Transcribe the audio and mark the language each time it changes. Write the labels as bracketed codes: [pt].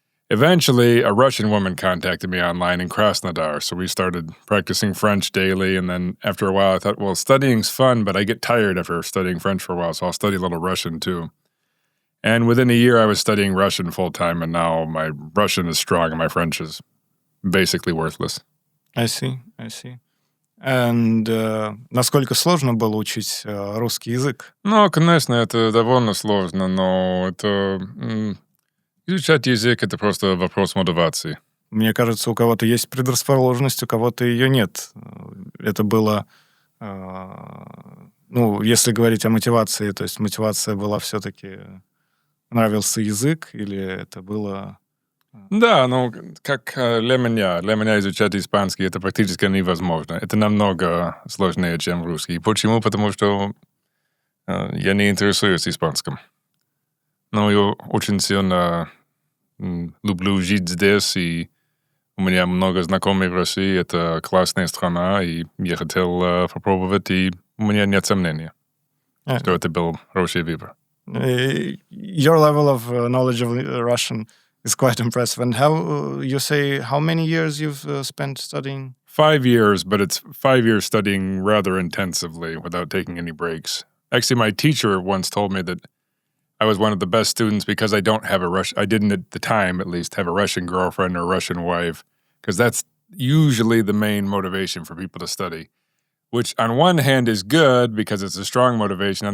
[en] Eventually, a Russian woman contacted me online in Krasnodar, so we started practicing French daily, and then after a while I thought, well, studying's fun, but I get tired after studying French for a while, so I'll study a little Russian too. And within a year, I was studying Russian full-time, and now my Russian is strong and my French is basically worthless. I see. [ru] And насколько сложно было учить русский язык? Ну, конечно, это довольно сложно, но это... Изучать язык — это просто вопрос мотивации. Мне кажется, у кого-то есть предрасположенность, у кого-то ее нет. Это было, если говорить о мотивации, то есть мотивация была все-таки нравился язык, или это было... Да, как для меня изучать испанский это практически невозможно. Это намного сложнее, чем русский. Почему? Потому что я не интересуюсь испанским. Но я очень сильно люблю жить здесь, и у меня много знакомых в России. Это классная страна, и я хотел попробовать, и у меня нет сомнения, что это был хороший выбор. [en] Your level of knowledge of Russian is quite impressive. And how many years you've spent studying? 5 years, but it's 5 years studying rather intensively without taking any breaks. Actually, my teacher once told me that I was one of the best students because I didn't at the time, at least, have a Russian girlfriend or a Russian wife, because that's usually the main motivation for people to study, which on one hand is good because it's a strong motivation.